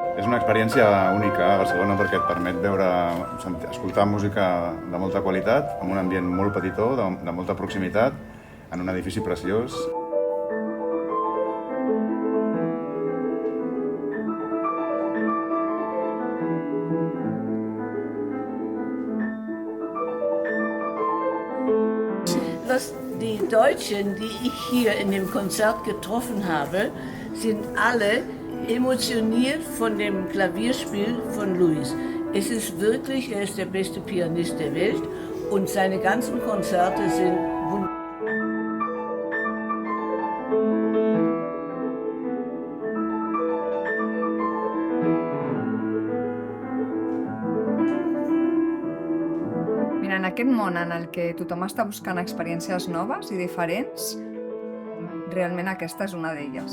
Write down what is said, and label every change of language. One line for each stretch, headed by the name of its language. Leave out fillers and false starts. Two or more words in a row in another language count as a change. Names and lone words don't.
Catalan: una experiència única a Barcelona perquè et permet escoltar música de molta qualitat, en un ambient molt petitó, de molta proximitat, en un edifici preciós.
German: Die Deutschen, die ich hier in dem Konzert getroffen habe, sind alle emotioniert von dem Klavierspiel von Louis. Es ist wirklich, er ist der beste Pianist der Welt und seine ganzen Konzerte sind wunderbar.
Catalan: En aquest món en el que tothom està buscant experiències noves i diferents, realment aquesta és una d'elles.